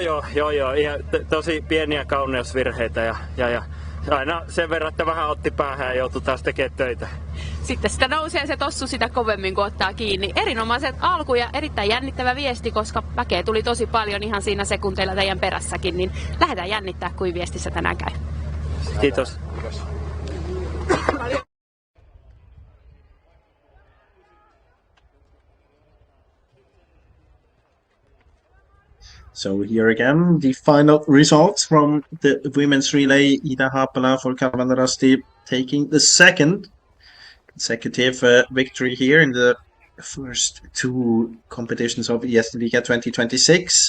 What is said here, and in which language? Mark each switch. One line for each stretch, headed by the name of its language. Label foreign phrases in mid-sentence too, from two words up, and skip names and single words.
Finnish: Ihan tosi pieniä kauneusvirheitä ja aina sen verran, että vähän otti päähän ja joutui taas tekemään töitä. Sitten sitä nousee se tossu sitä kovemmin, kun ottaa kiinni. Erinomaiset alku ja erittäin jännittävä viesti, koska väkeä tuli tosi paljon ihan siinä sekunteilla teidän perässäkin, niin lähdetään jännittää, kuin viestissä tänään käy. Kiitos.
English: So here again, the final results from the women's relay. Ida Haapala for Kalvan Rasti taking the second consecutive victory here in the first two competitions of Gästeliga 2026.